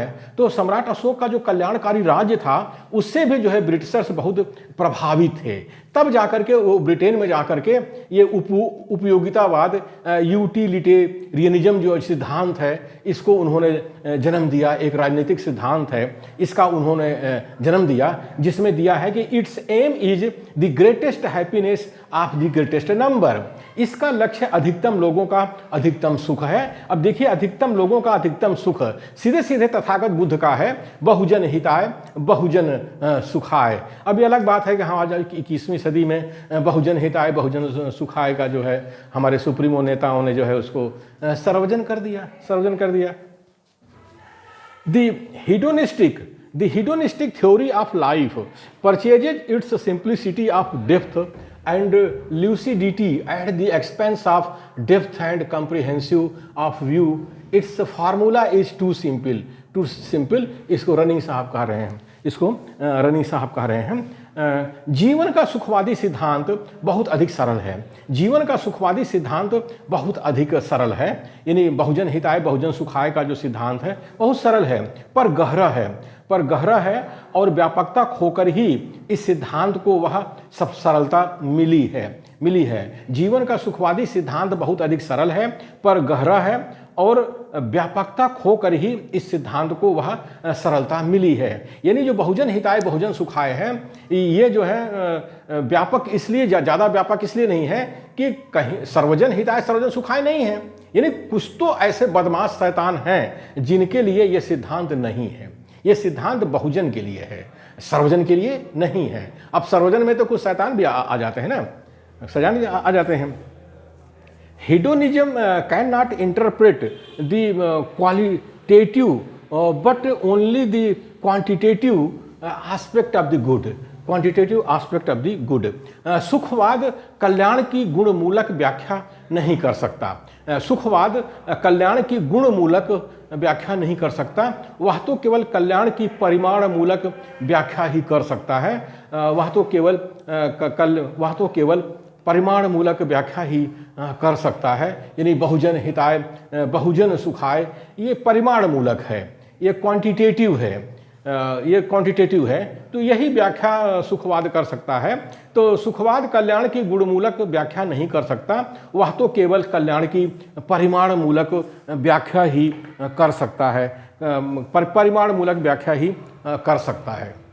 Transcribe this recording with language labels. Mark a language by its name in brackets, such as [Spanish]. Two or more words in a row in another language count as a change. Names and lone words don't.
[Hindi] तो सम्राट अशोक का जो कल्याणकारी राज्य था उससे भी जो है ब्रिटिशर्स बहुत प्रभावित थे। तब जाकर के वो ब्रिटेन में जाकर के ये उपयोगितावाद, यूटिलिटेरियनिज्म जो सिद्धांत है, इसको उन्होंने जन्म दिया। एक राजनीतिक सिद्धांत है, इसका उन्होंने जन्म दिया, जिसमें दिया है कि [English] it's aim is the greatest happiness of the greatest number. [Hindi] इसका लक्ष्य अधिकतम लोगों का अधिकतम सुख है। अब देखिए, अधिकतम लोगों का अधिकतम सुख सीधे सीधे तथागत बुद्ध का है, [Sanskrit] बहुजन हिताय बहुजन सुखाय। [Hindi] अब ये अलग बात है कि हाँ, आज 21वीं सदी में [Sanskrit] बहुजन हिताय बहुजन सुखाय [Hindi] का जो है हमारे सुप्रीमो नेताओं ने जो है उसको सर्वजन कर दिया। [English] The hedonistic theory of life purchases its simplicity of depth and lucidity at the expense of depth and comprehensive of view. Its formula is too simple. [Hindi] इसको रनिंग साहब कह रहे हैं। जीवन का सुखवादी सिद्धांत बहुत अधिक सरल है। यानी [Sanskrit] बहुजन हिताय बहुजन सुखाय [Hindi] का जो सिद्धांत है बहुत सरल है, पर गहरा है और व्यापकता खोकर ही इस सिद्धांत को वह सब सरलता मिली है। जीवन का सुखवादी सिद्धांत बहुत अधिक सरल है, पर गहरा है और व्यापकता खोकर ही इस सिद्धांत को वह सरलता मिली है। यानी जो [Sanskrit] बहुजन हिताय बहुजन सुखाय [Hindi] है, ये जो है व्यापक इसलिए, ज़्यादा व्यापक इसलिए नहीं है कि कहीं [Sanskrit] सर्वजन हिताय सर्वजन सुखाय [Hindi] नहीं है। यानी कुछ तो ऐसे बदमाश शैतान हैं जिनके लिए ये सिद्धांत नहीं है। ये सिद्धांत बहुजन के लिए है, सर्वजन के लिए नहीं है। अब सर्वजन में तो कुछ शैतान भी आ जाते हैं ना, सजान आ जाते हैं। [English] Hedonism cannot interpret the qualitative but only the quantitative aspect of the good. [Hindi] सुखवाद कल्याण की गुणमूलक व्याख्या नहीं कर सकता। वह तो केवल कल्याण की परिमाण मूलक व्याख्या ही कर सकता है। वह तो केवल परिमाण मूलक व्याख्या ही कर सकता है। यानी [Sanskrit] बहुजन हिताय बहुजन सुखाय [Hindi] ये परिमाण मूलक है, ये क्वांटिटेटिव है। तो यही व्याख्या सुखवाद कर सकता है। तो सुखवाद कल्याण की गुणमूलक व्याख्या नहीं कर सकता, वह तो केवल कल्याण की परिमाण मूलक व्याख्या ही कर सकता है, परिमाण मूलक व्याख्या ही कर सकता है।